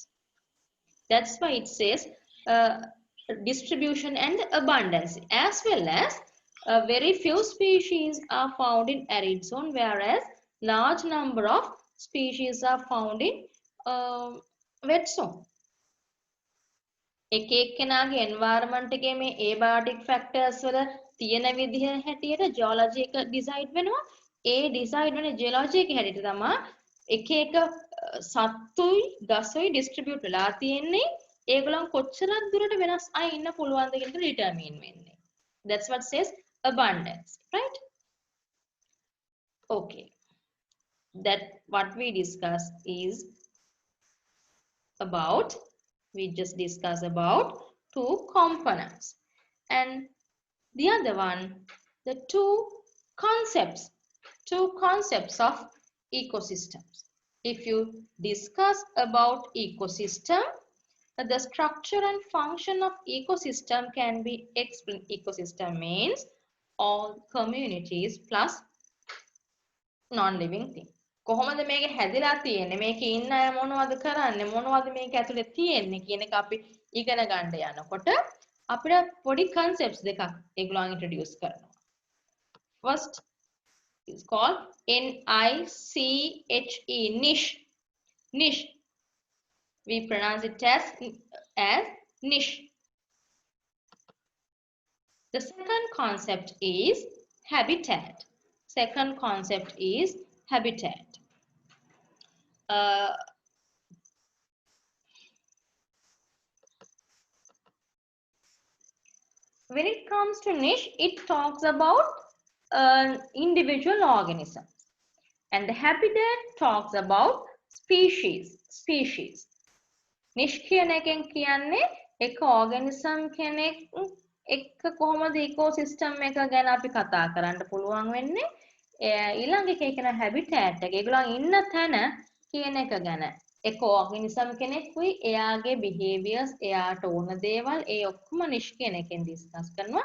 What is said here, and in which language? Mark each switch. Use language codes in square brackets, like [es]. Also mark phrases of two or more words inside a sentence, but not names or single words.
[en] That's why it says distribution and abundance, as well as very few species are found in arid zone, whereas large number of species are found in wet zone. [si] එක එක්කෙනාගේ environment එකේ මේ [en] abiotic factors [si] වල තියෙන විදිහ හැටියට geology එක decide වෙනවා. ඒ decide වෙන geology එක හැටියට තමයි එක එක සත්තුයි ගසුයි distribute වෙලා තියෙන්නේ. ඒගොල්ලන් කොච්චරක් දුරට වෙනස් අය ඉන්න පුළුවන්ද කියන එක determine වෙන්නේ. [en] That's what says abundance, right? Okay. That what we discussed is about, we just discussed about two components. And the other one, the two concepts of ecosystems. If you discuss about ecosystem, the structure and function of ecosystem can be explained. Ecosystem means all communities plus non-living thing. [si] කොහොමද මේක හැදිලා තියෙන්නේ? මේකේ ඉන්න අය මොනවද කරන්නේ? මොනවද මේක ඇතුලේ තියෙන්නේ කියන එක අපි ඉගෙන ගන්න යනකොට අපිට පොඩි concepts දෙකක් ඒගොල්ලන් introduce කරනවා. [en] First is called NICHE, niche. Niche. We pronounce it as niche. The second concept is habitat. Second concept is habitat. When it comes to niche, it talks about individual organisms. And the habitat talks about species. [si] Niche කියන එකෙන් කියන්නේ එක organism කෙනෙක් එක්ක කොහොමද ecosystem එක ගැන අපි කතා කරන්න පුළුවන් වෙන්නේ. ඊළඟ එකේ කියන habitat එක ඒගොල්ලන් ඉන්න තැන කියන එක ගැන එක organism කෙනෙකුයි එයාගේ behaviors එයාට ඕන දේවල් ඒ ඔක්කොම niche කියන එකෙන් discuss කරනවා.